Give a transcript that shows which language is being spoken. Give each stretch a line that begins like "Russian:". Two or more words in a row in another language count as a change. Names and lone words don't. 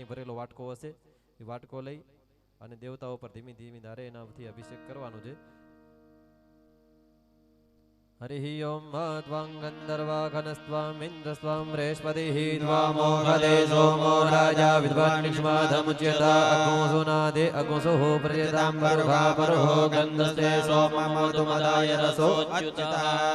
Gujarati: ભરેલો વાટકો હશે એ વાટકો લઈ અને દેવતાઓ પર ધીમી ધીમી ધારે એનાથી અભિષેક કરવાનો છે.
Sanskrit: हरिः ओं त्वां गन्धर्वा घनस्त्वां इन्द्रस्त्वां बृहस्पतिः त्वामो गदे सोमो राजा विद्वान्निक्ष्माधमुच्यता अग्नोऽसुनादे अग्नोऽसुः प्रजतां परुहा परुहो गन्धस्ते सोममोदुमदाय रसोच्युतः